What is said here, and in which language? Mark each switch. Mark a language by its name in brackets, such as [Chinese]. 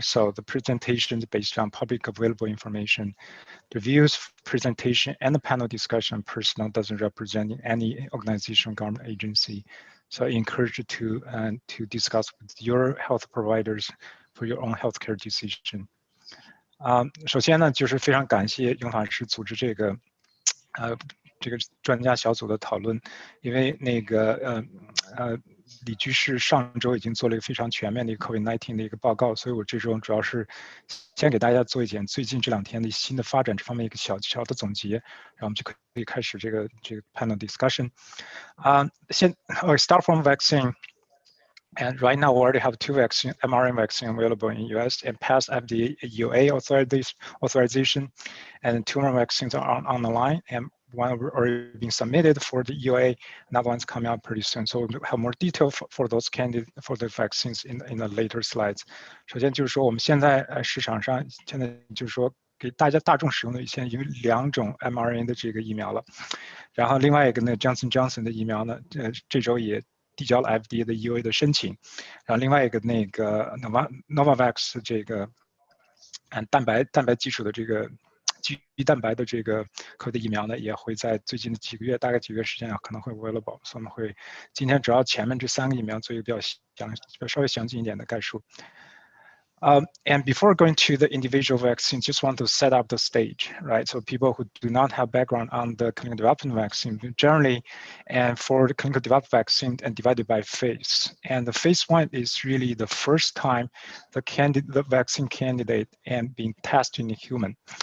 [English] So the presentation is based on public available information. The views, presentation, and the panel discussion personal doesn't represent any organization, government agency. So I encourage you to discuss with your health providers for your own healthcare decision. [Chinese] 首先呢，就是非常感谢永法师组织这个专家小组的讨论，因为那个李居士上周已经做了一个非常全面的一个 COVID-19 的一个报告，所以我这周主要是先给大家做一点最近这2天的新的发展这方面一个小的总结，然后我们就可以开始这个 [English] panel discussion. I start from vaccine. And right now we already have 2 mRNA vaccine available in US and passed FDA EUA authorization, and 2 more vaccines are on the line, and one already been submitted for the EUA, another one's coming out pretty soon. So we'll have more detail for those candidates for the vaccines in the later slides. [Chinese] 首先就是说我们现在市场上现在就是说给大众使用的现在有2种 mRNA 的这个疫苗了，然后另外一个呢 Johnson & Johnson 的疫苗呢，这周也递交了 FDA 的 EUA 的申请，然后另外一个那个 Novavax 这个蛋白基础的这个基于蛋白的这个COVID的疫苗呢，也会在最近的几个月，大概几个月时间啊，可能会 [English] available， [Chinese] 所以我们会今天主要前面这3个疫苗做一个稍微详尽一点的概述。 [English] And before going to the individual vaccine, just want to set up the stage, right? So people who do not have background on the clinical development vaccine, generally, and for the clinical development vaccine and divided by phase. And the phase 1 is really the first time the vaccine candidate and being tested in a human.